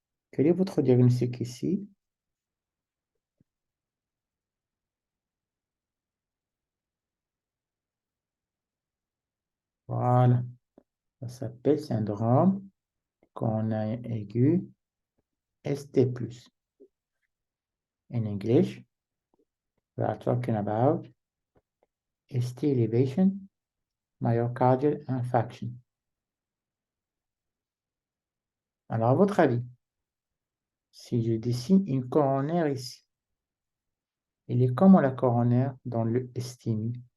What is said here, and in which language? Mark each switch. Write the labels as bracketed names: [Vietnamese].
[French] Quel est votre diagnostic ici? Voilà. Ça s'appelle syndrome cornéen aigu ST+. [English] In English, we are talking about ST elevation, myocardial infarction. [French] Alors, à votre avis, si je dessine une coronaire ici, elle est comment la coronaire dans le STMI?